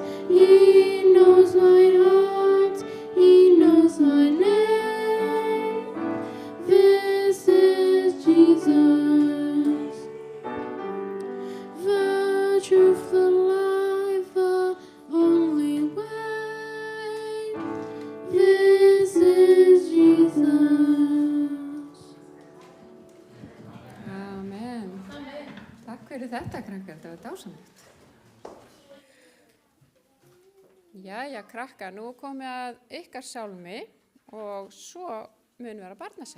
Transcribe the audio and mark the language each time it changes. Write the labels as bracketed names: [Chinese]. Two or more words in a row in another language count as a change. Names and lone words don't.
[English] He knows my heart, he knows my name. This is Jesus, the truth, the life, the only way. This is Jesus. Amen. [Icelandic] Takk fyrir þetta, krakkar, þetta var dásamlegt. Jæja, krakkar, nú komið að ykkar sálmi og svo mun vera barnasaga.